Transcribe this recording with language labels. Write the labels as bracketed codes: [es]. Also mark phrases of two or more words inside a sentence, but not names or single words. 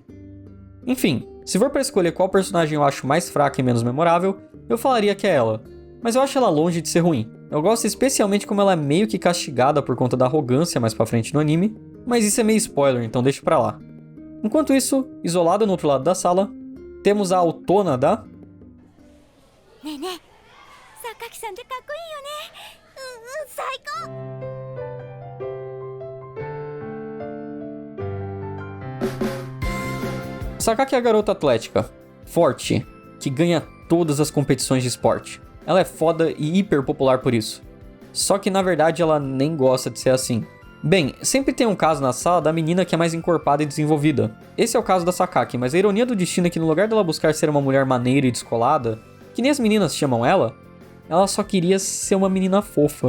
[pt] Enfim, se for pra escolher qual personagem eu acho mais fraca e menos memorável, eu falaria que é ela, mas eu acho ela longe de ser ruim. Eu gosto especialmente como ela é meio que castigada por conta da arrogância mais pra frente no anime, mas isso é meio spoiler, então deixa pra lá. Enquanto isso, isolada no outro lado da sala, temos a autona da... [ja] ねえねえ、榊さんってかっこいいよね。最高。 [pt] Sakaki é a garota atlética, forte, que ganha todas as competições de esporte. Ela é foda e hiper popular por isso. Só que na verdade ela nem gosta de ser assim. Bem, sempre tem um caso na sala da menina que é mais encorpada e desenvolvida. Esse é o caso da Sakaki, mas a ironia do destino é que no lugar dela buscar ser uma mulher maneira e descolada, que nem as meninas chamam ela só queria ser uma menina fofa.